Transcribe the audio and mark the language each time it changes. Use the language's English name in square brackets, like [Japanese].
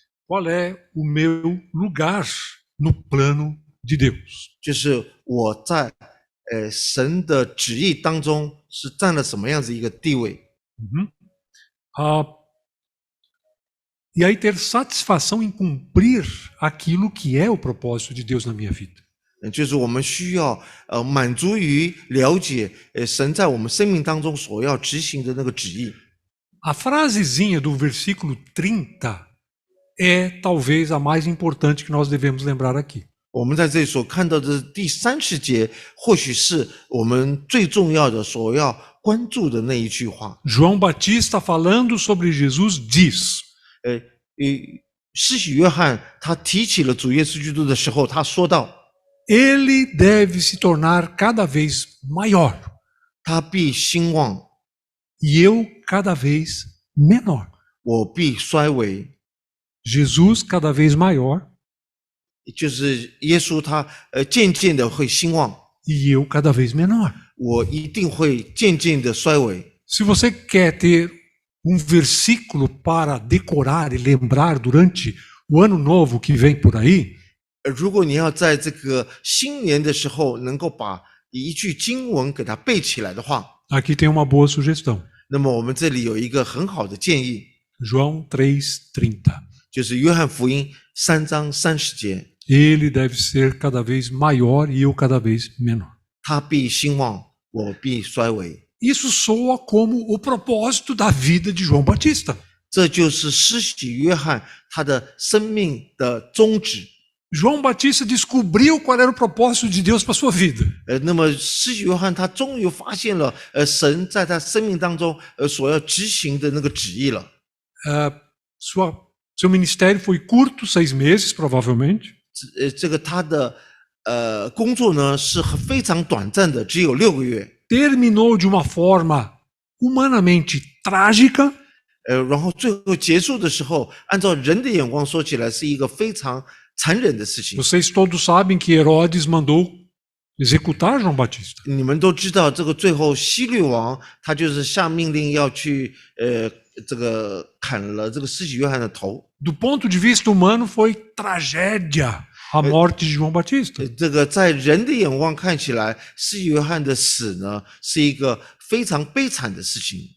[Portuguese] Qual é o meu lugar no plano de Deus? [Chinese] 就是我在神的旨意当中是占了什么样子一个地位？ [Portuguese] E aí ter satisfação em cumprir aquilo que é o propósito de Deus na minha vida. [Chinese] 就是我们需要满足于了解神在我们生命当中所要执行的那个旨意。 [Portuguese] A frasezinha do versículo 30 é talvez a mais importante que nós devemos lembrar aqui. [Chinese] 我们在这里所看到的第30节，或许是我们最重要的所要关注的那一句话。 [Portuguese] João Batista falando sobre Jesus diz: [Chinese] 施洗约翰他提起了主耶稣基督的时候，他说道 [Portuguese] Ele deve se tornar cada vez maior [Chinese] 他必兴旺， [Portuguese] e eu cada vez menor. [Chinese] 我必衰微。 [Portuguese] Jesus cada vez maior [Chinese] 就是耶稣他渐渐的会兴旺， [Portuguese] e eu cada vez menor. [Chinese] 我一定会渐渐的衰微。 [Portuguese] Se você quer ter um versículo para decorar e lembrar durante o ano novo que vem por aí, [Chinese] 如果你要在这个新年的时候能够把一句经文给它背起来的话， [Portuguese] aqui tem uma boa sugestão. [Chinese] 那么我们这里有一个很好的建议， [Portuguese] João 3:30. [Chinese] 就是约翰福音3章30节， [Portuguese] ele deve ser cada vez maior e eu cada vez menor. [Chinese] 他必兴旺，我必衰微。 [Portuguese] Isso soa como o propósito da vida de João Batista. [Chinese] 这就是施洗约翰他的生命的宗旨。 [Portuguese] João Batista descobriu qual era o propósito de Deus para sua vida. [Chinese] 那么施洗约翰他终于发现了神在他生命当中所要执行的那个旨意了。 [Portuguese] Seu ministério foi curto, 6 meses, provavelmente. [Chinese] 这个他的工作呢是非常短暂的，只有6个月。 [Portuguese] Terminou de uma forma humanamente trágica. [Chinese] 然后最后结束的时候，按照人的眼光说起来，是一个非常残忍的事情。 [Portuguese] Vocês todos sabem que Herodes mandou executar João Batista. [Chinese] 你们都知道，这个最后希律王他就是下命令要去这个砍了这个施洗约翰的头。 [Portuguese] Do ponto de vista humano, foi tragédia a morte de João Batista. [Chinese] 这个在人的眼光看起来，施洗约翰的死呢是一个非常悲惨的事情。